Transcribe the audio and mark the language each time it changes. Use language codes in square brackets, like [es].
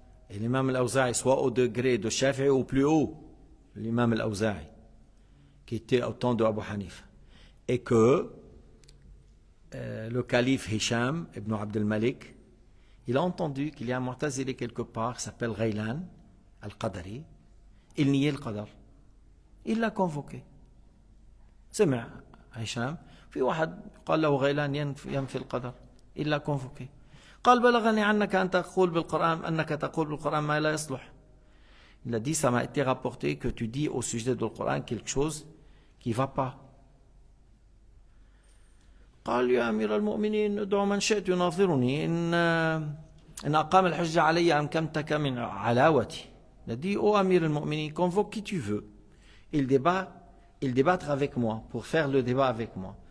[fr] Et l'imam al-Awza'i soit au degré de Shafi'i ou plus haut, l'imam al-Awza'i, qui était au temps de Abu Hanifa. Et que le calife Hisham ibn Abd al-Malik, il a entendu qu'il y a un Mu'tazili quelque part qui s'appelle Ghaylan al-Qadari. Il niait le Qadar. Il l'a convoqué. [ar] سمع هشام في واحد قال له غيلان ينفي القدر. [fr] Il l'a convoqué. [ar] قال بلغني عنك أن تقول بالقرآن أنك تقول بالقرآن ما لا يصلح. [fr] Il a dit ça m'a été rapporté que tu dis au sujet du Coran quelque chose qui ne va pas. [ar] قال يا أمير المؤمنين ادع من شئت يناظرني إن أقام الحجة علي أمكنتك من علاوتي. [fr] Il a dit ô Amir al-Mu'minin, convoque qui tu veux. Il débattra avec moi pour faire le débat avec moi.